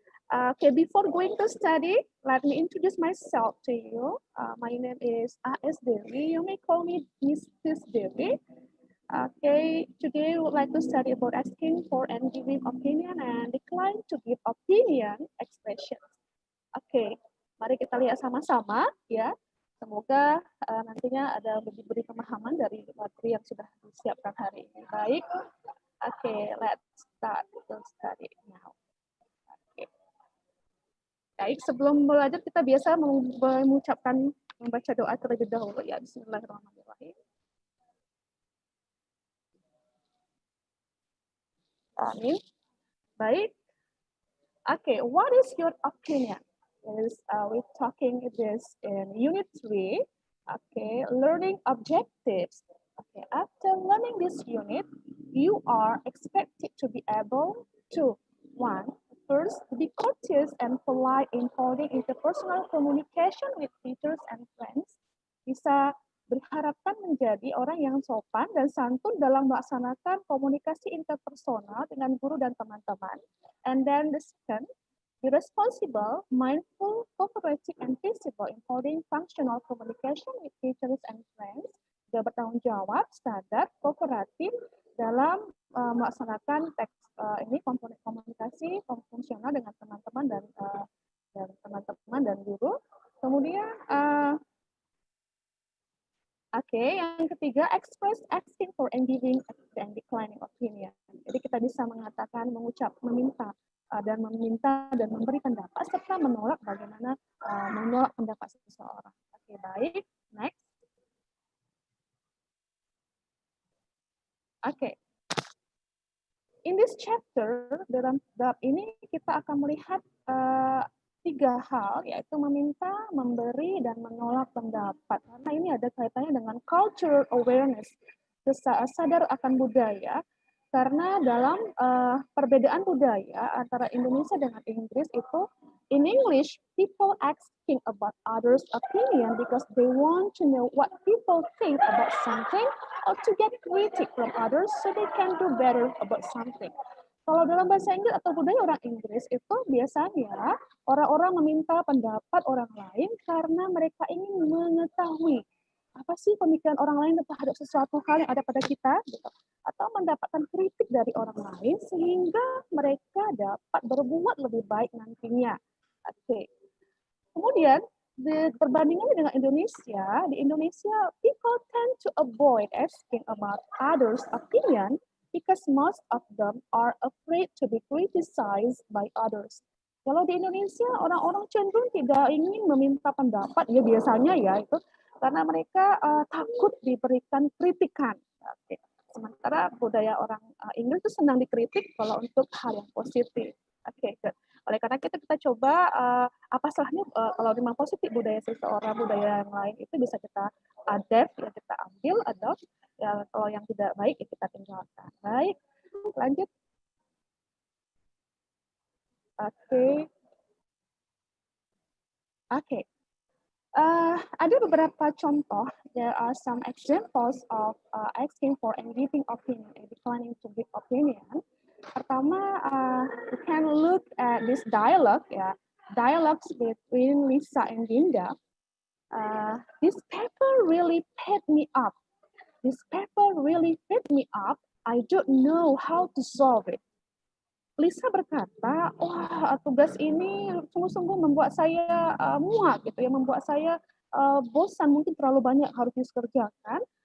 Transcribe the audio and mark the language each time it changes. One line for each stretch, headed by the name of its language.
English: Okay, before going to study, let me introduce myself to you. My name is A.S. Devi. You may call me Mrs. Devi. Okay, today we would like to study about asking for and giving opinion and decline to give opinion expressions.
Indonesian: Okay, mari kita lihat sama-sama ya. Semoga nantinya ada diberi pemahaman dari materi yang sudah disiapkan hari ini.
English: Baik, okay, let's start to study now.
Indonesian: Baik, sebelum belajar kita biasa mengucapkan membaca doa terlebih dahulu ya.
Arabic: Bismillahirrahmanirrahim.
Indonesian: Amin. Baik.
English: Okay, what is your opinion? We're talking this in Unit 3. Okay, learning objectives. Okay, after learning this unit, you are expected to be able to 1. First, be courteous and polite in holding interpersonal communication with teachers and friends.
Indonesian: Bisa berharapkan menjadi orang yang sopan dan santun dalam melaksanakan komunikasi interpersonal dengan guru dan teman-teman.
English: And then the second, be responsible, mindful, cooperative, and visible in holding functional communication with teachers and friends.
Indonesian: Juga bertanggung jawab, sadar, kooperatif dalam melaksanakan teks ini komunikasi fungsional dengan teman-teman dan teman-teman dan guru. Kemudian yang ketiga,
English: express asking for and giving and declining opinion.
Indonesian: Jadi kita bisa mengatakan, meminta dan memberi pendapat serta menolak bagaimana menolak pendapat seseorang. Oke, baik. Next. Oke.
English: In this chapter,
Indonesian: dalam bab ini kita akan melihat 3 hal, yaitu meminta, memberi, dan menolak pendapat. Karena ini ada kaitannya dengan
English: cultural awareness,
Indonesian: sadar akan budaya. Karena dalam perbedaan budaya antara Indonesia dengan Inggris itu,
English: in English, people asking about others' opinion because they want to know what people think about something or to get critic from others so they can do better about something.
Indonesian: Kalau dalam bahasa Inggris atau budaya orang Inggris itu biasanya orang-orang meminta pendapat orang lain karena mereka ingin mengetahui apa sih pemikiran orang lain terhadap sesuatu hal yang ada pada kita, gitu. Atau mendapatkan kritik dari orang lain sehingga mereka dapat berbuat lebih baik nantinya. Oke. Kemudian perbandingannya dengan Indonesia, di Indonesia
English: people tend to avoid asking about others' opinion because most of them are afraid to be criticized by others.
Indonesian: Kalau di Indonesia orang-orang cenderung tidak ingin meminta pendapat, ya biasanya ya itu karena mereka takut diberikan kritikan. Oke. Sementara budaya orang Inggris itu senang dikritik kalau untuk hal yang positif. Oke, good. Oleh karena kita coba apa salahnya kalau memang positif budaya seseorang, budaya yang lain itu bisa kita adapt, ya kita ambil, adopt. Ya, kalau yang tidak baik ya kita tinggalkan. Baik, lanjut. Oke. Ada beberapa contoh.
English: There are some examples of asking for and giving opinion and declining to give opinion. Pertama, we can look at this dialogue, ya, dialogues between Lisa and Dinda. This paper really fed me up. This paper really fed me up. I don't know how to solve it.
Indonesian: Lisa berkata, wah tugas ini sungguh-sungguh membuat saya muak, gitu ya, membuat saya bosan, mungkin terlalu banyak harus dikerjakan.